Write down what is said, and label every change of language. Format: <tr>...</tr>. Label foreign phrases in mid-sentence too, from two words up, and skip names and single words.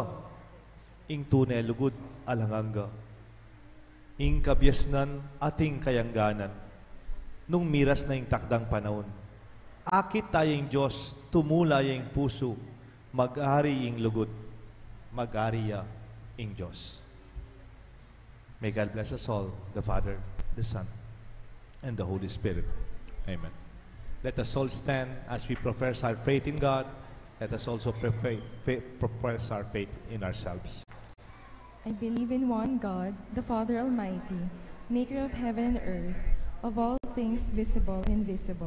<pam>Ing tunay lugod, alanganga. Ing kabyasnan ating kayangganan. Nung miras na ing takdang panahon. Akit tayong Diyos, tumula yung puso, mag-ari ing lugod, mag-ariya ing Diyos.</pam> <en>May God bless us all, the Father, the Son, and the Holy Spirit. Amen. Let us all stand as we profess our faith in God. Let us also profess our faith in ourselves. I believe in one God, the Father Almighty, maker of heaven and earth, of all things visible and invisible.</en>